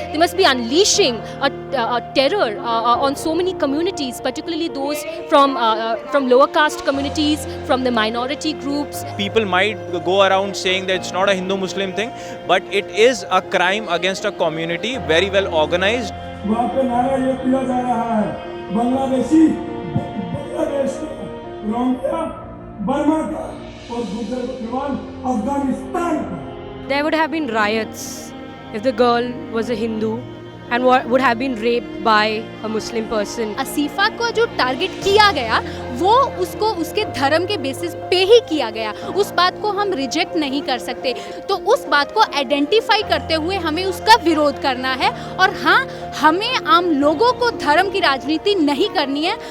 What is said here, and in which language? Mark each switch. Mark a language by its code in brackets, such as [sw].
[en] They must be unleashing a terror on so many communities, particularly those from lower caste communities, from the minority groups. People might go around saying that it's not a Hindu-Muslim thing, but it is a crime against a community, very well organized. [hi] वहाँ पे नारा ये दिया जा रहा है, बांग्लादेशी बांग्लादेश का, Rohingya Burma का और गुजरात अफगानिस्तान का. [en] There would have been riots if the girl was a Hindu and would have been raped by a Muslim person. [hi] असीफा को जो टारगेट किया गया वो उसको उसके धर्म के बेसिस पे ही किया गया, उस बात को हम रिजेक्ट नहीं कर सकते। तो उस बात को आइडेंटिफाई करते हुए हमें उसका विरोध करना है, और हाँ, हमें आम लोगों को धर्म की राजनीति नहीं करनी है।